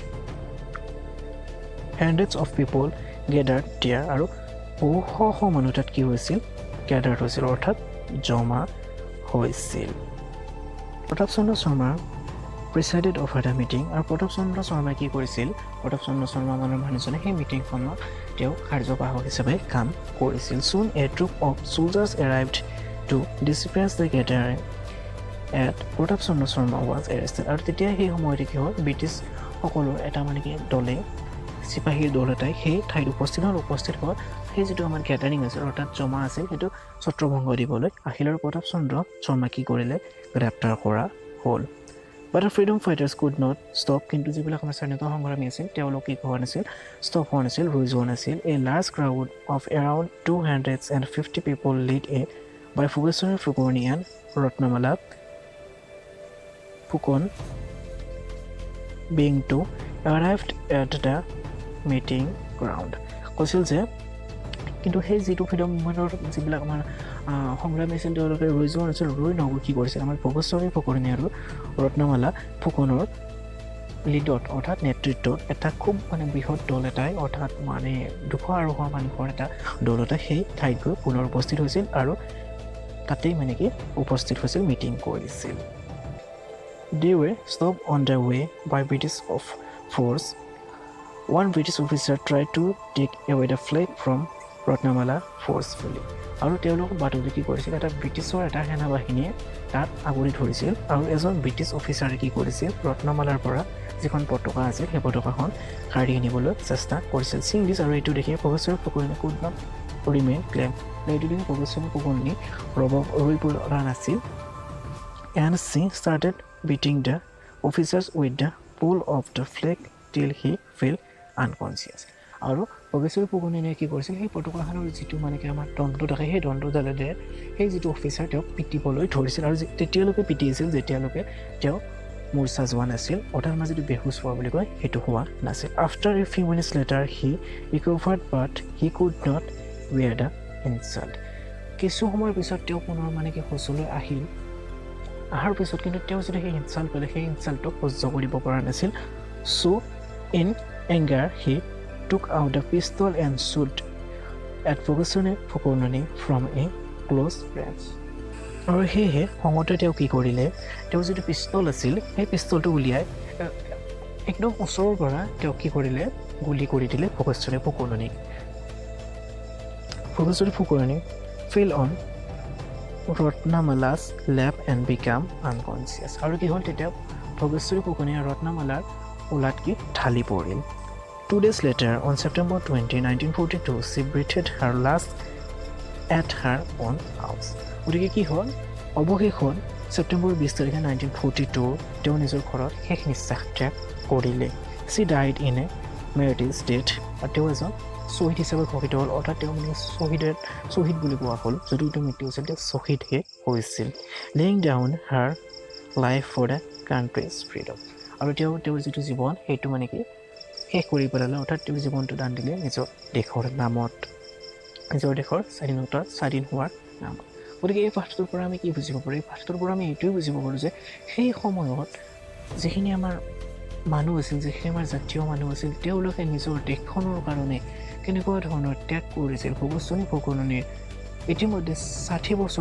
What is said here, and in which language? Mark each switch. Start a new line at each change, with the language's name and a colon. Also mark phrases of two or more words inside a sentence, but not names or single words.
English: hundreds of people gathered there
Assamese: আৰু বহু মানুহ তাত কি হৈছিল gathered হৈছিল অৰ্থাৎ জমা হৈছিল প্ৰতাপ চন্দ্ৰ শৰ্মা
English: presided over the meeting
Assamese: আৰু প্ৰতাপ চন্দ্ৰ শৰ্মা কি কৰিছিল প্ৰতাপ চন্দ্ৰ শৰ্মা মানৰ মানুহজনে সেই মিটিংখনত তেওঁ কাৰ্যবাহক হিচাপে কাম কৰিছিল
English: soon a troop of soldiers arrived to disperse the gathering at প্ৰতাপ চন্দ্ৰ শৰ্মা was arrested আৰু
Assamese: তেতিয়া সেই সময়তে কি হ'ল ব্ৰিটিছ সকলো এটা মানে কি দলে চিপাহীৰ দল এটাই সেই ঠাইত উপস্থিত হ'ল সেই যিটো আমাৰ গেটাৰিং আছিল অৰ্থাৎ জমা আছিল সেইটো ছত্ৰভংগ দিবলৈ আহিল আৰু প্ৰতাপ চন্দ্ৰ শৰ্মা কি কৰিলে গ্ৰেপ্তাৰ কৰা হ'ল
English: But the freedom fighters could not stop
Assamese: কিন্তু যিবিলাক আমাৰ স্বাধীনতা সংগ্ৰামী আছিল তেওঁলোক কি হোৱা নাছিল ষ্টপ হোৱা নাছিল ৰৈ যোৱা নাছিল
English: A large crowd of around 250 people led by Phugeshwari Phukoni and Ratnamala Phukon being to arrived at the meeting ground
Assamese: কৈছিল যে কিন্তু সেই যিটো
English: freedom movementৰ
Assamese: যিবিলাক আমাৰ সংগ্ৰামী আছিল তেওঁলোকে ৰৈ যোৱা নাছিল ৰৈ নগৈ কি কৰিছিল আমাৰ ভোগেশ্বৰী ফুকনি আৰু ৰত্নমালা ফুকনৰ লিডত অৰ্থাৎ নেতৃত্বত এটা খুব মানে বৃহৎ দল এটাই অৰ্থাৎ মানে 200 মানুহৰ এটা দল এটা সেই ঠাইত গৈ পুনৰ উপস্থিত হৈছিল আৰু তাতেই মানে কি উপস্থিত হৈছিল মিটিং কৰিছিল
English: They were stopped on their way by British force. One British officer tried to take away the flag from Ratnamala forcefully.
Assamese: আৰু তেওঁলোক বাটুলি কি কৰিছিল এটা ব্ৰিটিছৰ এটা সেনাবাহিনীয়ে তাত আগুৰি ধৰিছিল আৰু এজন ব্ৰিটিছ অফিচাৰে কি কৰিছিল ৰত্নমালাৰ পৰা যিখন পতাকা আছিল সেই পতাকাখন কাঢ়ি আনিবলৈ চেষ্টা কৰিছিল সিংলিছ আৰু এইটো দেখি ভোগেশ্বৰী ফুকনি
English: could not remain calm
Assamese: এইটো দেখি ভোগেশ্বৰী ফুকনি ৰৈ পৰা নাছিল
English: and she started beating the officers with the pull of the flag till he fell unconscious
Assamese: আৰু ভোগেশ্বৰী ফুকননীয়ে কি কৰিছিল সেই পতাকাখনৰ যিটো মানে কি আমাৰ দণ্ডটো থাকে সেই দণ্ডডালেৰে সেই যিটো অফিচাৰ তেওঁক পিটিবলৈ ধৰিছিল আৰু তেতিয়ালৈকে পিটিছিল যেতিয়ালৈকে তেওঁ মূৰ্ছা যোৱা নাছিল অৰ্থাৎ আমাৰ যিটো বেহুচ হোৱা বুলি কয় সেইটো হোৱা নাছিল
English: after a few minutes later he recovered but he could not wear the
Assamese: ইনচাল্ট কিছু সময়ৰ পিছত তেওঁ পুনৰ মানে কি হোচলৈ আহিল অহাৰ পিছত কিন্তু তেওঁ যদি সেই ইনচাল্ট পালে সেই ইনচাল্টক সহ্য কৰিব পৰা নাছিল
English: so in anger he took out a pistol and shot at
Assamese: ভোগেশ্বৰী ফুকননী
English: from a close range
Assamese: আৰু সেয়েহে খঙতে তেওঁ কি কৰিলে তেওঁ যিটো পিষ্টল আছিল সেই পিষ্টলটো উলিয়াই একদম ওচৰৰ পৰা তেওঁ কি কৰিলে গুলি কৰি দিলে ভোগেশ্বৰী ফুকননীক
English: ভোগেশ্বৰী ফুকননী fell on ৰত্নামালা's lap and became unconscious
Assamese: আৰু কি হ'ল তেতিয়া ভোগেশ্বৰী ফুকননী ৰত্নামালাৰ কোলাত কি ঢালি পৰিল
English: 2 days later, on September 20, 1942, she breathed her last at her own house.
Assamese: গতিকে কি হ'ল অৱশেষ হ'ল ছেপ্টেম্বৰ 20 তাৰিখে 1942 তেওঁ নিজৰ ঘৰত শেষ নিশ্বাস ত্যাগ কৰিলে
English: she died in a martyrs death
Assamese: আৰু তেওঁ এজন শ্বহীদ হিচাপে ঘোষিত হ'ল অৰ্থাৎ তেওঁ মানে শ্বহীদ বুলি কোৱা হ'ল যদিও তেওঁ মৃত্যু হৈছিল তেওঁ শ্বহীদহে হৈছিল
English: laying down her life for the country's freedom
Assamese: আৰু তেওঁৰ যিটো জীৱন সেইটো মানে কি শেষ কৰি পেলালে অৰ্থাৎ তেওঁৰ জীৱনটো দান দিলে নিজৰ দেশৰ নামত নিজৰ দেশৰ স্বাধীন হোৱাৰ নামত গতিকে এই পাঠটোৰ পৰা আমি কি বুজিব পাৰোঁ এই পাঠটোৰ পৰা আমি এইটোৱে বুজিব পাৰোঁ যে সেই সময়ত যিখিনি আমাৰ মানুহ আছিল যিখিনি আমাৰ জাতীয় মানুহ আছিল তেওঁলোকে নিজৰ দেশখনৰ কাৰণে কেনেকুৱা ধৰণৰ ত্যাগ কৰিছিল ভোগেশ্বৰী ফুকননীৰ ইতিমধ্যে 60 বছৰ